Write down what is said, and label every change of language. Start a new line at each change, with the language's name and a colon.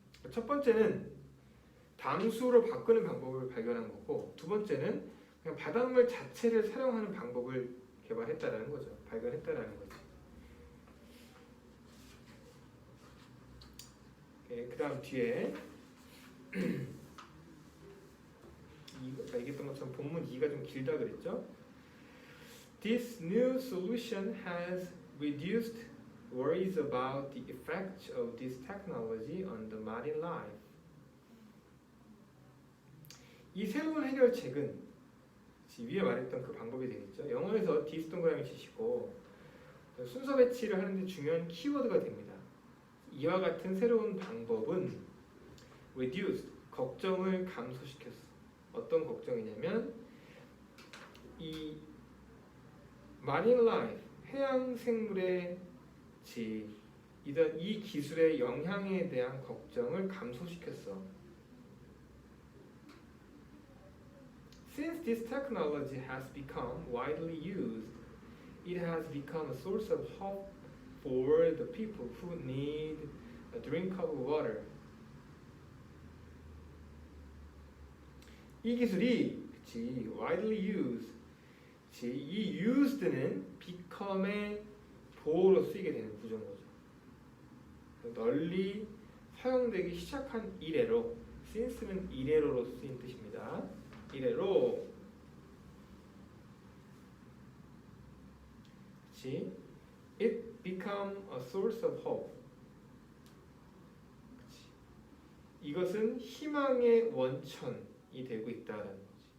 Korean: 첫 번째는 담수로 바꾸는 방법을 발견한 거고, 두 번째는 그냥 바닷물 자체를 사용하는 방법을 개발했다라는 거죠. 발견했다라는 거지. 그 다음 뒤에 얘기했던 것처럼 본문 2가 좀 길다 그랬죠?
English: This new solution has reduced worries about the effects of this technology on the marine life.
Korean: 이 새로운 해결책은 위에 말했던 그 방법이 되겠죠. 영어에서 this 동그라미 치시고 순서 배치를 하는데 중요한 키워드가 됩니다. 이와 같은 새로운 방법은 reduced, 걱정을 감소시켰어. 어떤 걱정이냐면 이 marine life, 해양 생물의 이 기술의 영향에 대한 걱정을 감소시켰어.
English: Since this technology has become widely used, it has become a source of hope for the people who need a drink of water.
Korean: 이 기술이
English: widely used,
Korean: 이 used는 become의 보호로 쓰이게 되는 구조인 거죠. 널리 사용되기 시작한 이래로, since는 이래로로 쓰인 뜻입니다. 이래로
English: it become a source of hope.
Korean: 이것은 희망의 원천이 되고 있다라는 거지.